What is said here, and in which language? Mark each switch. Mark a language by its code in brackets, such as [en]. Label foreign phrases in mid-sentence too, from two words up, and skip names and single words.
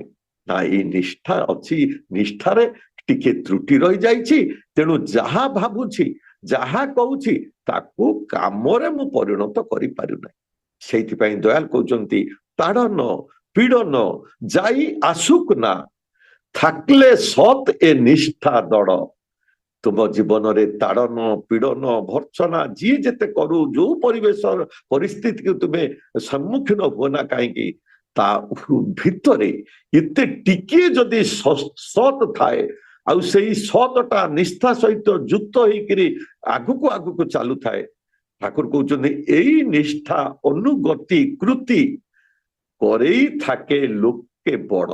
[or] ନା ଏଇ ନିଷ୍ଠା ଅଛି, ନିଷ୍ଠାରେ ଟିକେ ତ୍ରୁଟି ରହିଯାଇଛି। ତେଣୁ ଯାହା ଭାବୁଛି, ଯାହା କହୁଛି, ତାକୁ କାମରେ ମୁଁ ପରିଣତ କରିପାରୁନାହିଁ। ସେଇଥିପାଇଁ ଦୟାଲ କହୁଛନ୍ତି, [bn] তাড়ন পীড়ন যাই আসুক না, থাকলে সৎ এ নিষ্ঠা দড়। [or] ତୁମ ଜୀବନରେ ତାଡ଼ନ, ପୀଡ଼ନ, ଭର୍ତ୍ସନା ଯିଏ ଯେତେ କରୁ, ଯୋଉ ପରିବେଶ ପରିସ୍ଥିତିକୁ ତୁମେ ସମ୍ମୁଖୀନ ହୁଅ ନା କାହିଁକି, ତା ଭିତରେ ଏତେ ଟିକିଏ ଯଦି ସତ୍ ଥାଏ, ଆଉ ସେଇ ସତଟା ନିଷ୍ଠା ସହିତ ଯୁକ୍ତ ହେଇକିରି ଆଗକୁ ଆଗକୁ ଚାଲୁଥାଏ, ଠାକୁର କହୁଛନ୍ତି, [bn] এই নিষ্ঠা অনুগতি কৃতি করেই থাকে লোকে বড়।